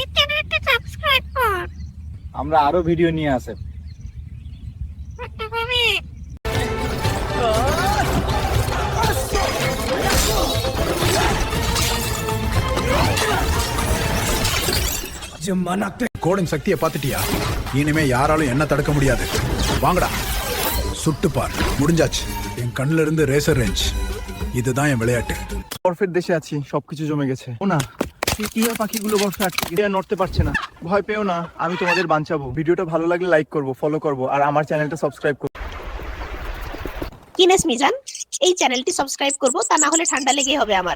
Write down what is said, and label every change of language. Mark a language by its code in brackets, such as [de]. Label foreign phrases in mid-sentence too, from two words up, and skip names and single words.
[bn] আমরা আরো ভিডিও নিয়ে আসে। [ta] கோடின் சக்தியை பார்த்துட்டியா? இனிமே யாராலும் என்ன தடுக்க முடியாது. வாங்கடா, சுட்டு பார். முடிஞ்சாச்சு. என் கண்ணுல இருந்து ரேசர் ரேஞ்ச். இதுதான் என் விளையாட்டு. [bn] বরফের দেশে আছি, সবকিছু জমে গেছে। ও না, টিয়া পাখিগুলো বরফে আটকে গেছে, নড়তে পারছে না। ভয় পেও না, আমি তোমাদের বাঁচাবো। ভিডিওটা ভালো লাগলে লাইক করব, ফলো করব, আর আমার চ্যানেলটা সাবস্ক্রাইব করব। কিনেস মিজান, এই চ্যানেলটি সাবস্ক্রাইব করব, তা না হলে ঠান্ডা লেগে হবে আমার।